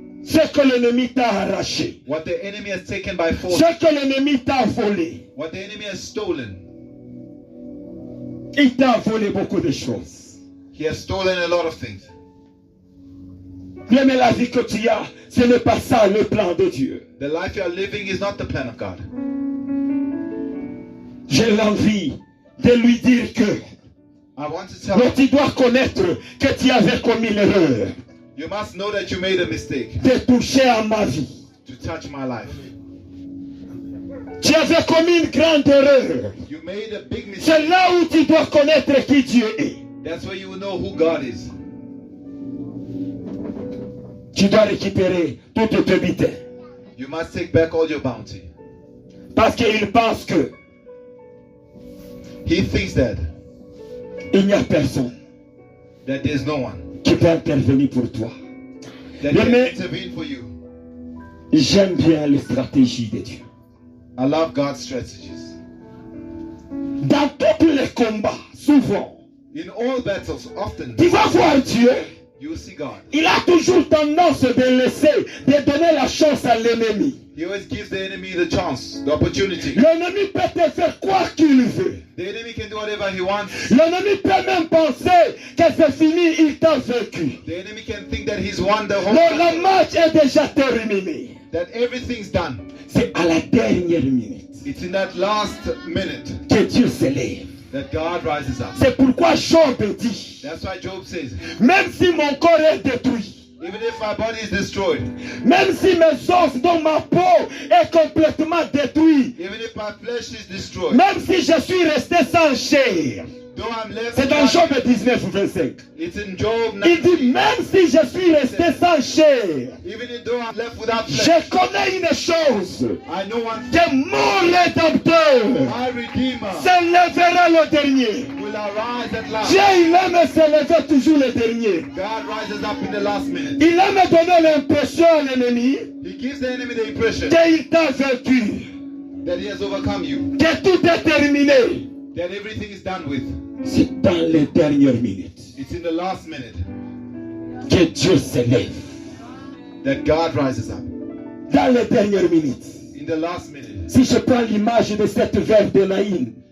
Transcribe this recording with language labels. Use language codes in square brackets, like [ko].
[fr] Ce que l'ennemi t'a arraché. [en] What the enemy has taken by force. [fr] Ce que l'ennemi t'a volé. [en] What the enemy has stolen. [fr] Il t'a volé beaucoup de choses. [en] He has stolen a lot of things. [fr] Mais la vie que tu as, ce n'est pas ça le plan de Dieu. [en] The life you are living is not the plan of God. [fr] J'ai l'envie de lui dire que [en] I want to tell [fr] mais [en] you, [fr] tu dois connaître que tu avais commis l'erreur [en] you must know that you made a mistake [fr] de toucher à ma vie. [en] to touch my life. [fr] Tu avais commis une grande erreur. [en] You made a big mistake. [fr] C'est là où tu dois connaître qui Dieu est. [en] That's where you will know who God is. [fr] Tu dois récupérer toute tes butins. [en] You must take back all your bounty. [fr] Parce qu'il pense que [en] He thinks that [fr] il n'y a personne [en] there's no one [fr] qui peut intervenir pour toi. [en] that Yeah, can man. intervene for you. [fr] J'aime bien les stratégies de Dieu. [en] I love God's strategies. [fr] Dans tous les combats, souvent, [en] In all battles, often [fr] tu vas voir Dieu. [en] you will see God. [fr] Il a toujours tendance de laisser, de donner la chance à l'ennemi. [en] He always gives the enemy the chance, the opportunity. [fr] L'ennemi peut te faire quoi qu'il veut. [en] The enemy can do whatever he wants. [fr] L'ennemi peut même penser que c'est fini, il t'a vaincu. [en] The enemy can think that he's won the whole [fr] Le [en] battle, [fr] match est déjà terminé. [en] that everything's done. [fr] C'est à la dernière minute [en] It's in that last minute [fr] que Dieu s'élève. [en] that God rises up. [fr] C'est pourquoi Job dit, [en] That's why Job says, [fr] même si mon corps est détruit, [en] even if my body is destroyed, [fr] même si mes os, dont ma peau est complètement détruite, [en] even if my flesh is destroyed, [fr] même si je suis resté sans chair, [en] Though I'm left [fr] C'est dans [en] without- [fr] Job 19, 25. [en] It's in Job [fr] Il [en] 19. [fr] dit, même si je suis resté sans chair, [en] Even though I'm left without [fr] je [en] flesh, [fr] connais une chose, [en] I know one thing. [fr] que mon rédempteur [en] My Redeemer [fr] s'élèvera le dernier. [en] will arise at last. [fr] Dieu, il aime s'élever toujours le dernier. [en] God rises up in the last minute. [fr] Il aime donner l'impression à l'ennemi [en] He gives the enemy the impression [fr] qu'il t'a vaincu, [en] that he has overcome you, [fr] que tout est terminé. [en] that everything is done with. [fr] C'est dans les dernières minutes [en] It's in the last minute [fr] que Dieu s'élève. [en] that God rises up. [fr] Dans les dernières minutes. [en] In the last minute. [fr] Si je prends l'image de cette veuve de Naïm,